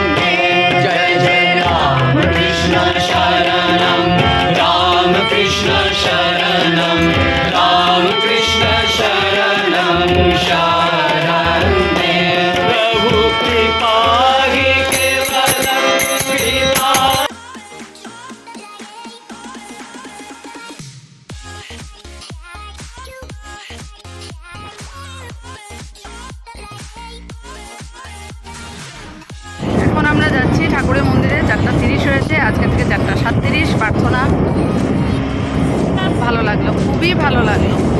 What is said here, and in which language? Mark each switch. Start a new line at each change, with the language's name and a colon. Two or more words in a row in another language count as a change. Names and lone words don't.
Sanskrit: जय जय राम कृष्ण शरणं, राम कृष्ण शरणं, राम कृष्ण शरणं शरणं। प्रभु कृपा ही केवलम, कृपा।
Bangla: এখন আমরা যাচ্ছি ঠাকুরের মন্দিরে। 4:30 হয়েছে, আজকে থেকে 4:37 প্রার্থনা। ভালো লাগলো, খুবই ভালো লাগলো।